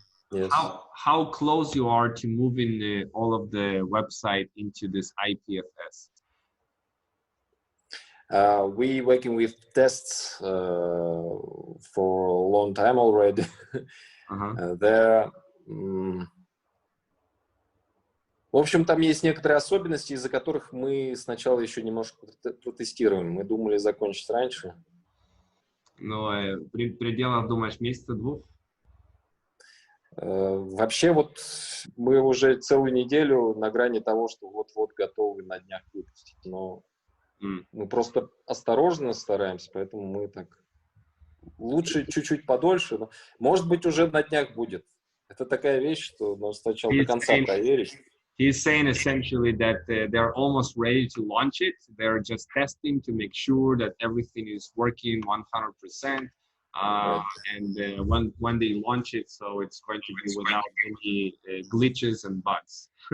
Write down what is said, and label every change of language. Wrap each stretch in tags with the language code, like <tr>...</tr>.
<en>Yes. How close you are to moving all of the website into this IPFS? We working with tests for a long time already. There,</en> <ru>в общем, там есть некоторые особенности, из-за которых мы сначала еще немножко протестируем. Мы думали закончить раньше. Но в пределах, думаешь, месяца-двух? Вообще вот мы уже целую неделю на грани того, что вот-вот готовы на днях выпустить, но мы просто осторожно стараемся, поэтому мы так лучше чуть-чуть подольше, но, может быть, уже на днях будет. Это такая вещь, что нужно сначала до конца проверить.</ru> <en>He's saying essentially that they're almost ready to launch it. They're just testing to make sure that everything is working 100%. and when they launch it, so it's going to be without any glitches and bugs.</en>